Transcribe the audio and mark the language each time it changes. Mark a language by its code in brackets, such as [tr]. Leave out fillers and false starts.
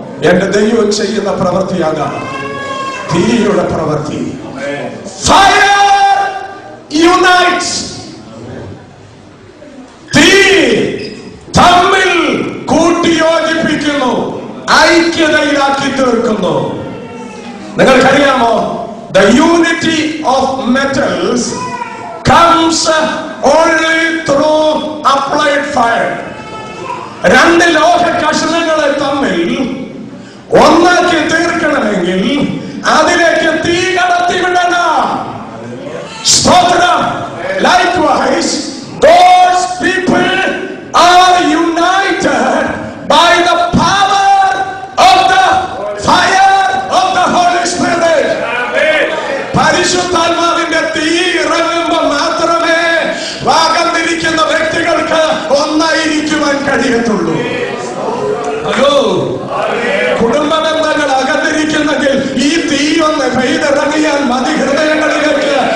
[ml] എന്റെ ദൈവം ചെയ്യുന്ന പ്രവൃത്തിയാകാം തീയുടെ പ്രവൃത്തി. [en] Fire unites. [ml] തീ തമ്മിൽ കൂട്ടിയോജിപ്പിക്കുന്നു, ഐക്യതയിലാക്കി തീർക്കുന്നു. നിങ്ങൾക്കറിയാമോ, [en] the unity of metals comes only through applied fire. [ml] രണ്ട് ലോഹ കഷണങ്ങളെ തമ്മിൽ ഒന്നാക്കി തീർക്കണമെങ്കിൽ അതിലേക്ക് തീ കടത്തി വിടണം. സ്തോത്രം. [en] Likewise, those people are united by the power of the fire of the Holy Spirit. [ml] പരിശുദ്ധാത്മാവിന്റെ തീ ഇറങ്ങുമ്പോൾ മാത്രമേ വാഗന്നിരിക്കുന്ന വ്യക്തികൾക്ക് ഒന്നായിരിക്കുവാൻ കഴിയത്തുള്ളൂ. ഹലോ, കുടുംബ ബന്ധങ്ങൾ അകന്നിരിക്കുന്നെങ്കിൽ ഈ തീ ഒന്ന് പെയ്തിറങ്ങിയാൽ മതി ഹൃദയങ്ങളിലേക്ക്.